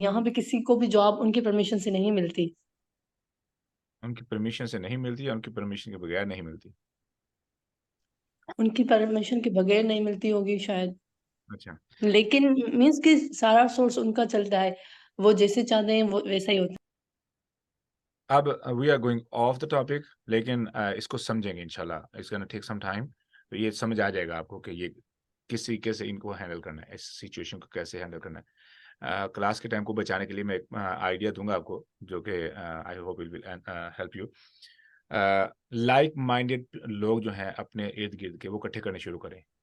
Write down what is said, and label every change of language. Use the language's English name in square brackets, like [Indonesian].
[Urdu] یہاں پہ کسی کو بھی جاب ان کی پرمیشن سے نہیں ملتی. ان کی پرمیشن سے نہیں ملتی یا ان کی پرمیشن کے بغیر نہیں ملتی؟ ان کی پرمیشن کے بغیر نہیں ملتی ہوگی شاید. اچھا، لیکن مینس کہ سارا سورس ان کا چلتا ہے، وہ جیسے چاہتے ہیں وہ ویسا ہی ہوتا ہے. [English] اب we are going off the topic, [Urdu] لیکن اس کو سمجھیں گے انشاءاللہ. [English] It's gonna take some time. [Urdu] تو یہ سمجھ آ جائے گا آپ کو کہ یہ کس طریقے سے ان کو ہینڈل کرنا ہے، اس سچویشن کو کیسے ہینڈل کرنا ہے. کلاس کے ٹائم کو بچانے کے لیے میں ایک آئیڈیا دوں گا آپ کو، جو کہ [English] I hope it will help you. [Urdu] Like minded لوگ جو ہیں اپنے ارد گرد کے، وہ اکٹھے کرنے شروع کریں.